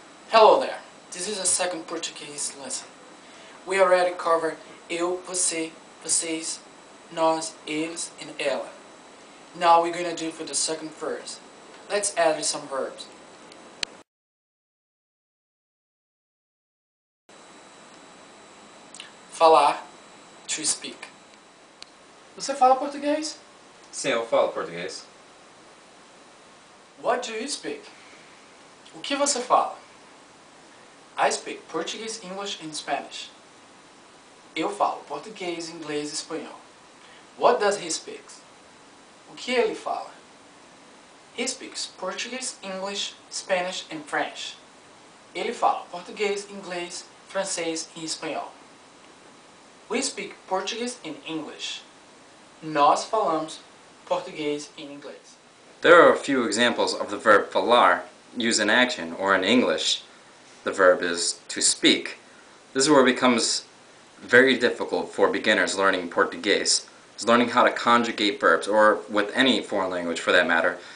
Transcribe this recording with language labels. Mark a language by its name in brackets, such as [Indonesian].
[English] Hello there, this is a second Portuguese lesson. We already covered eu, você, vocês, nós, eles, and ela. Now we're going to do for the second verse. Let's add some verbs. [Portuguese] Falar, [English] to speak. [Portuguese] Você fala português? Sim, eu falo português. [English] What do you speak? [Portuguese] O que você fala? [English] I speak Portuguese, English, and Spanish. [Portuguese] Eu falo português, inglês e espanhol. [English] What does he speak? [Portuguese] O que ele fala? [English] He speaks Portuguese, English, Spanish, and French. [Portuguese] Ele fala português, inglês, francês e espanhol. [English] We speak Portuguese and English. [Portuguese] Nós falamos português e inglês. [English] There are a few examples of the verb falar used in action, or in English, the verb is to speak. This is where it becomes very difficult for beginners learning Portuguese. Is learning how to conjugate verbs, or with any foreign language for that matter.